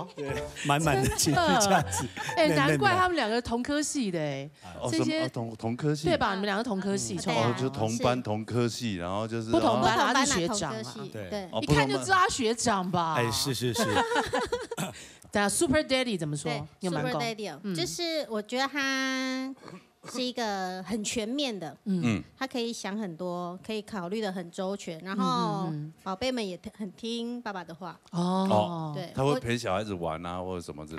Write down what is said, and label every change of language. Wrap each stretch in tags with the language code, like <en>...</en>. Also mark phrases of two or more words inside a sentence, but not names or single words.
<zh>對，滿滿的情緒價值。難怪他們2個同科系的這些同科系，對吧？你們2個同科系，就同班同科系，然後就是不同班，他是學長嘛，對，一看就知道他學長吧？是。等下</zh> <en>Super Daddy</en> <zh>怎麼說？</zh> <en>Super Daddy</en> <zh>就是我覺得他是一个很全面的，他可以想很多，可以考虑的很周全，然后宝贝们也很听爸爸的话。哦，对，他会陪小孩子玩啊，或者什么之类的。</zh>